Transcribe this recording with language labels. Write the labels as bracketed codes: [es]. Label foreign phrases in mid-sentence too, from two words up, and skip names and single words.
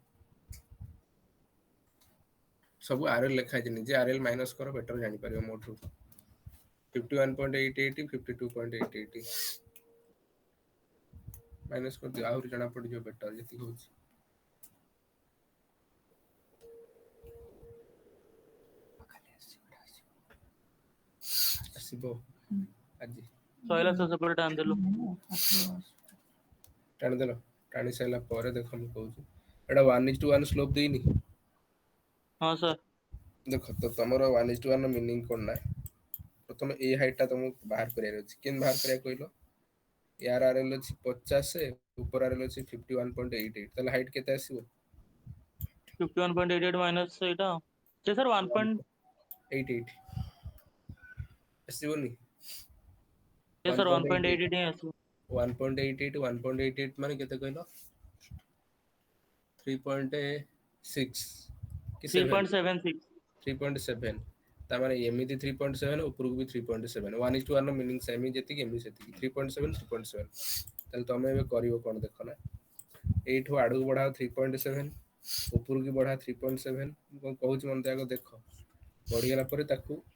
[or] ସବୁ RL ଲେଖା ହେଇଛି ନିଜେ RL ମାଇନସ୍ କର ବେଟର ଜାଣିପାରିବ ମୋଠୁ 51.88 52.88 ମାଇନସ୍ କରିଦିଅ ଆହୁରି ଜଣା ପଡିଯିବ ବେଟର ଯେତିକି ହଉଛି ଆସିବ ଆଜି ସଇଲା ସର ସେପରେ ଟାଣ ଦେଲୁ ଟାଣିଦେଲ ଟାଣି ସାରିଲା ପରେ ଦେଖ ମୁଁ କହୁଛି ଏଇଟା 1:1 ସ୍ଲୋପ୍ ଦେଇନି ହଁ ସର ଦେଖ ତ ତମର 1:1 ର ମିନିଂ କଣ ନା ପ୍ରଥମେ ଏଇ ହାଇଟ୍ ଟା ତମକୁ ବାହାର କରିବାର ଅଛି କେମିତି ବାହାର କରିବା କହିଲ ୟାର RL ଅଛି 50 ଉପର RL ଅଛି 51.88 ତାହେଲେ ହାଇଟ୍ କେତେ ଆସିବ 51.88 ମାଇନସ ଏଟା ଯେ ସର 1. 88 ଆସିବନି ୟେ ସର 1.88 1.88 आसु 1.88 ମାନେ କେତେ କହିଲ 3.6 କି 7 3.76 3.7 ତାମାନେ ଏମିତି 3.7 ଉପରକୁ ବି 3.7 1:1 ର ମିନିଂ ସେମି ଯେତିକି ଏମିତି ସେତିକି 3.7 3.7 ତାହେଲେ ତମେ ଏବେ କରିବ କଣ ଦେଖ ନା ଏଇଠୁ ଆଡକୁ ବଢାଅ 3.7 ଉପରକୁ ବଢା 3.7 ମୁଁ କଣ କହୁଛି ମତେ ଆଗ ଦେଖ ବଢିଗଲା ପରେ ତାକୁ